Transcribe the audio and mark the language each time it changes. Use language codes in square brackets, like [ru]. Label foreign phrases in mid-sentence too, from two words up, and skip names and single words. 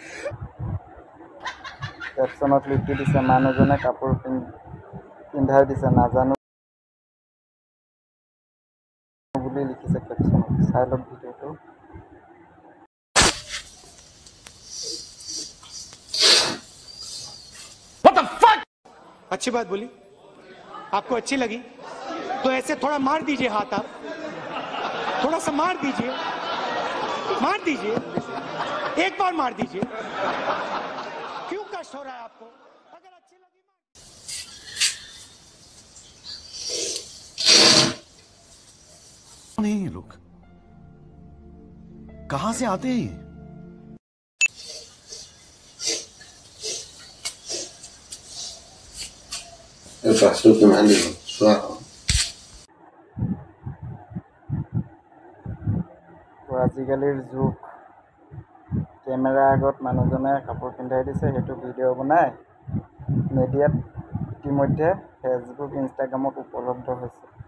[as] কেপশ্যনত লিখি দিছে মানুহজনে কাপোৰ পিন্ধাই দিছে নাজানো বুলি লিখিছে কেপশ্যনত। চাই লওক ভিডিঅ'টো। [hi] अच्छी बात बोली, आपको अच्छी लगी तो ऐसे थोड़ा मार दीजिए हाथ, आप थोड़ा सा मार दीजिए, एक बार मार दीजिए। क्यों कष्ट हो रहा है आपको? अगर अच्छी लगी नहीं, ये लोग कहां से आते हैं? [es] El paso que me han dicho, suave. [as] আজিকালিৰ যুগ, কেমেৰা আগত মানুহজনে কাপোৰ পিন্ধাই দিছে, সেইটো ভিডিঅ' বনাই মিডিয়াত ইতিমধ্যে ফেচবুক, ইনষ্টাগ্ৰামত উপলব্ধ হৈছে।